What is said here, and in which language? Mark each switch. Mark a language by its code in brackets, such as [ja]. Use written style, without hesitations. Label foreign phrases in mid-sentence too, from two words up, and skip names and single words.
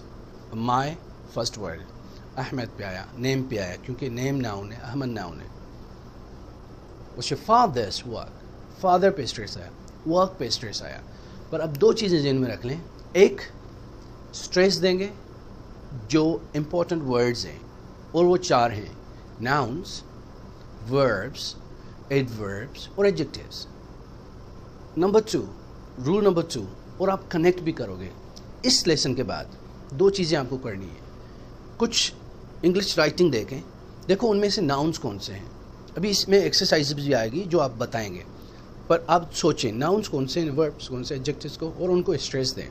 [en] My first word, [hi] Ahmed पे आया, name पे आया, क्योंकि [en] name noun [hi] है, Ahmed noun है. [en] What's your father's work? [hi] Father पे stress आया, work पे stress आया. पर अब दो चीज़ें ज़हन में रख लें. एक, stress देंगे जो [en] important words [hi] हैं, और वो 4 हैं: [en] nouns, verbs, adverbs और adjectives. [hi] नंबर 2, रूल नंबर 2, और आप कनेक्ट भी करोगे. इस लेसन के बाद दो चीज़ें आपको करनी है. कुछ [en] English writing [hi] देखें, देखो उनमें से नाउन्स कौन से हैं. अभी इसमें एक्सरसाइज भी आएगी जो आप बताएंगे, पर आप सोचें नाउन्स कौन से हैं, वर्ब्स कौन से, एडजेक्टिव्स को, और उनको स्ट्रेस दें.